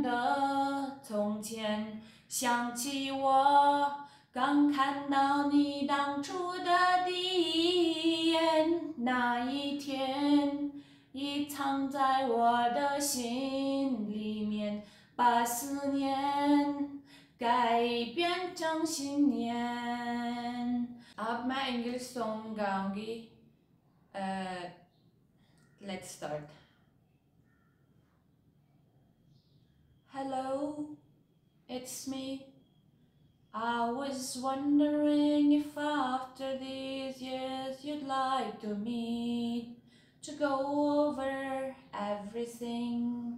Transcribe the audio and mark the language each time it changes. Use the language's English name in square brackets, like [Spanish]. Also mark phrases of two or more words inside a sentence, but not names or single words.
[Chinese] 的从前，想起我刚看到你当初的第一眼，那一天已藏在我的心里面，把思念改变成信念。 [Hindi] अब मैं इंग्लिश सॉन्ग गाऊंगी। [English] Let's start. Hello, it's me. I was wondering if after these years you'd like to meet, to go over everything.